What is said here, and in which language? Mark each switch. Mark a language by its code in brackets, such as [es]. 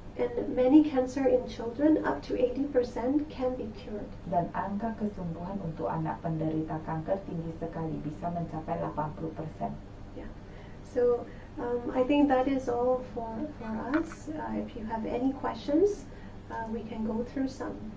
[en] And many cancer in children, up to 80%, can be cured. [id] Dan angka kesembuhan untuk anak penderita kanker tinggi sekali, bisa mencapai 80%. [en] Yeah. So I think that is all for us. If you have any questions, we can go through some.